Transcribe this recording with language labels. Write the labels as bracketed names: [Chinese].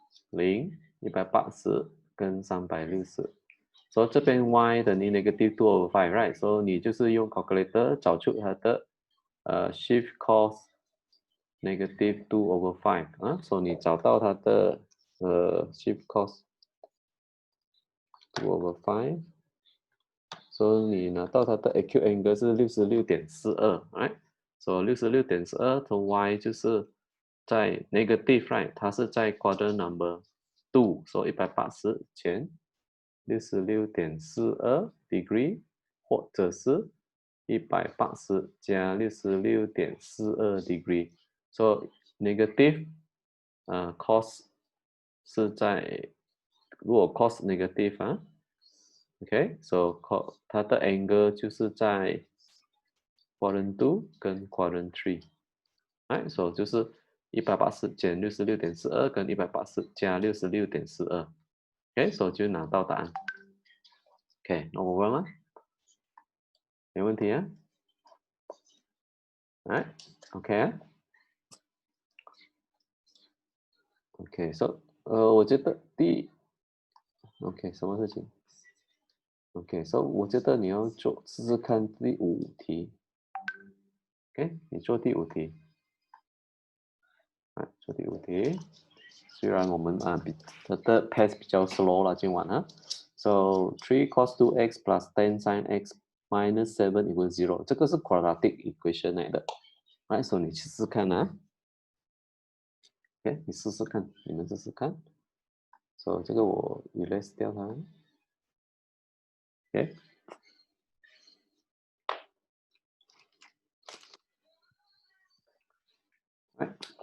[Chinese] 0 180跟360， so 这边 y 等于 [English] negative 2 over 5， [Chinese] right？ So 你就是用 calculator 找出它的 [English] shift cos negative 2 over 5 [Chinese] 啊，so 你找到它的 [English] shift cos 2 over 5。 [Chinese] 所以你拿到它的 acute angle 是 66.42，right？所以 66.42 从 y 就是在 [English] negative right， [Chinese] 它是在 quadrant number 2， 所以180减 66.42 degree， 或者是180加 66.42 degree。所以 negative cos 是在如果 cos negative OK， so 它的 angle 就是在 quadrant 2跟 quadrant 3，right？ So 就是180减 66.42 跟180加 66.42，OK， so 就拿到答案。 OK， 那我问吗？没问题啊 [English] Right? Okay. Okay. [Chinese] So 我觉得OK 什么事情 ？OK， so 我觉得你要试试看第5题。 OK， 你做第5题。做第5题。虽然我们的 pace 比较 slow 了，今晚啊。 [English] So 3 cos 2x plus 10 sin x minus 7 equals 0， [Chinese] 这个是 [English] quadratic equation [Chinese] 来的。来，所以你试试看啊。 OK， 你试试看，你们试试看。So 这个我 erase 掉它。 OK。来。